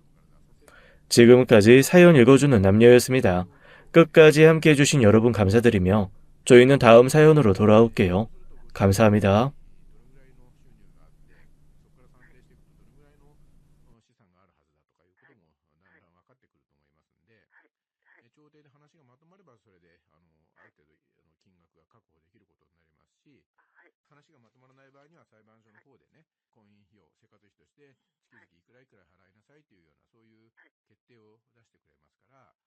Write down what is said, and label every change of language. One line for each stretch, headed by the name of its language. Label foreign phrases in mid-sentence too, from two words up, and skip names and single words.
Korean: 지금까지 사연 읽어주는 남녀였습니다. 끝까지 함께해 주신 여러분 감사드리며 저희는 다음 사연으로 돌아올게요. 감사합니다.
Japanese: ばそれである程度金額が確保できることになりますし、はい。話がまとまらない場合には裁判所の方でね、婚姻費用、生活費として月々いくらいくら払いなさいというような、そういう決定を出してくれますから、はい。